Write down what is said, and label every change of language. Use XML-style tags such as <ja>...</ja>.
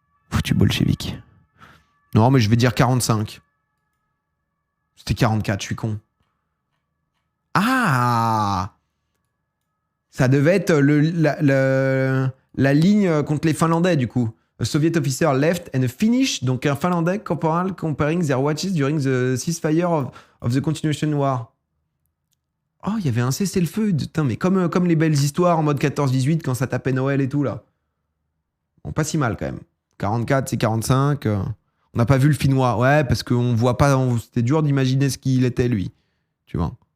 <fr>Foutu bolchevique. Non, mais je vais dire 45. C'était 44, je suis con. Ah! Ça devait être la ligne contre les Finlandais, du coup.</fr> <en>A Soviet officer left and a Finnish,</en> <fr>donc un Finlandais</fr> <en>corporal comparing their watches during the ceasefire of the continuation war.</en> <fr>Oh, il y avait un cessez-le-feu. Putain, mais comme les belles histoires en mode 14-18 quand ça tapait Noël et tout, là. Bon, pas si mal quand même. 44, c'est 45. On n'a pas vu le Finnois. Ouais, parce qu'on voit pas. C'était dur d'imaginer ce qu'il était, lui. Tu vois.</fr>